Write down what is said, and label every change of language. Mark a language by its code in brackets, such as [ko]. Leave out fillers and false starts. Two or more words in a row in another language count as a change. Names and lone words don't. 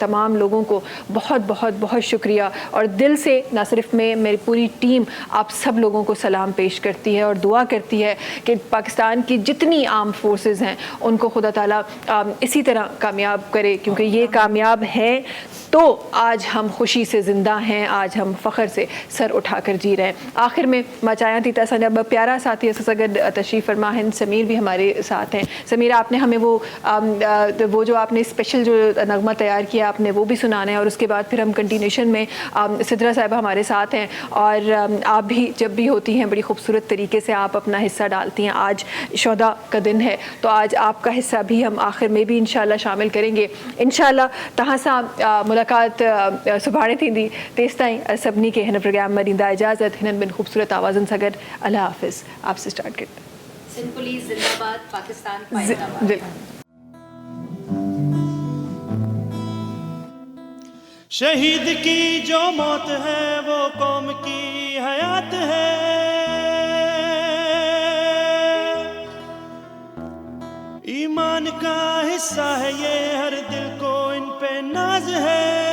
[ur] تمام لوگوں کو بہت بہت بہت شکریہ، اور دل سے نہ صرف میں، میری پوری ٹیم آپ سب لوگوں کو سلام پیش کرتی ہے اور دعا کرتی ہے کہ پاکستان کی جتنی [en] arm forces [ur] ہیں ان کو خدا تعالیٰ اسی طرح کامیاب کرے، کیونکہ یہ کامیاب ہیں تو آج ہم خوشی سے زندہ ہیں، آج ہم فخر سے سر اٹھا کر جی رہے ہیں. [sd] آخر ۾ مان چاهيان ٿي ته اسان جا ٻه پيارا ساٿي اسان سان گڏ تشريف فرما آهن. [ur] سمیر بھی ہمارے ساتھ ہیں. سمیر، آپ نے ہمیں وہ جو آپ نے اسپیشل جو نغمہ تیار کیا آپ نے وہ بھی سنانا ہے، اور اس کے بعد پھر ہم کنٹینیوشن میں سدرہ صاحبہ ہمارے ساتھ ہیں، اور آپ بھی جب بھی ہوتی ہیں بڑی خوبصورت طریقے سے آپ اپنا حصہ ڈالتی ہیں. آج شہدا کا دن ہے تو آج آپ کا حصہ بھی ہم آخر میں بھی ان شاء اللہ شامل کریں گے. [sd] ان شاء الله توهان سان ملاقات سڀاڻي ٿيندي. تيستائين سڀني کي هن پروگرام ۾ ڏيندا اجازت. هنن ٻن خوبصورت آوازن سان گڏ الله حافظ. [ur] آپ سے اسٹارٹ کرتے سمپلی زندہ باد پاکستان شہید کی جو موت ہے وہ قوم کی حیات ہے. ایمان کا حصہ ہے یہ، ہر دل کو ان پہ ناز ہے.